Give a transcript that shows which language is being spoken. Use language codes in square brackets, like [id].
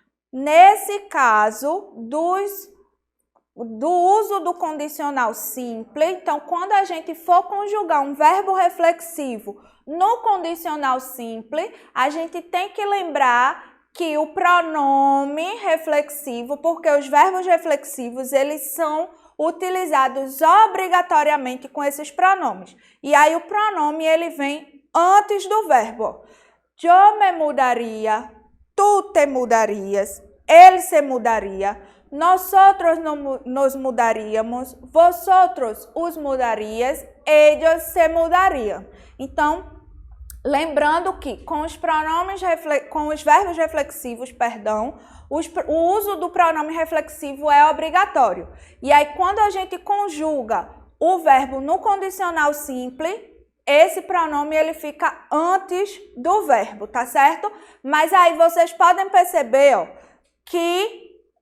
[pt] Nesse caso, do uso do condicional simples, então, quando a gente for conjugar um verbo reflexivo no condicional simples, a gente tem que lembrar que o pronome reflexivo, porque os verbos reflexivos, eles são utilizados obrigatoriamente com esses pronomes. E aí o pronome, ele vem antes do verbo. [es] Yo me mudaría, tú te mudarías, él se mudaría, nosotros nos mudaríamos, vosotros os mudarías, ellos se mudarían. [pt] Então, lembrando que com os verbos reflexivos, o uso do pronome reflexivo é obrigatório. E aí, quando a gente conjuga o verbo no condicional simples, esse pronome ele fica antes do verbo, tá certo? Mas aí vocês podem perceber, ó, que